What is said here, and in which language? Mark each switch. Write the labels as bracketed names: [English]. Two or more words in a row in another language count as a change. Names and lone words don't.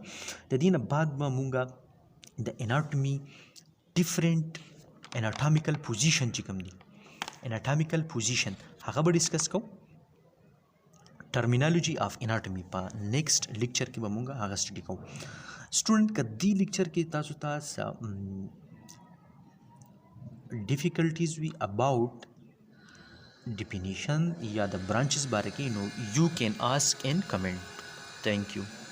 [Pashto] د دې نه بعد به مونږ د اناټومي [English] different anatomical position [Pashto] چې کوم دي [English] anatomical position [Pashto] هغه به ډسکس کوو. [English] terminology of anatomy [Pashto] په [English] next lecture [Pashto] کې به مونږ هغه سټډي کوو. سټوډنټ که دې لیکچر کې تاسو ته [English] difficulties we about definition [Pashto] یا [English] the branches [Pashto] باره کې نو [English] you can ask in comment. Thank you.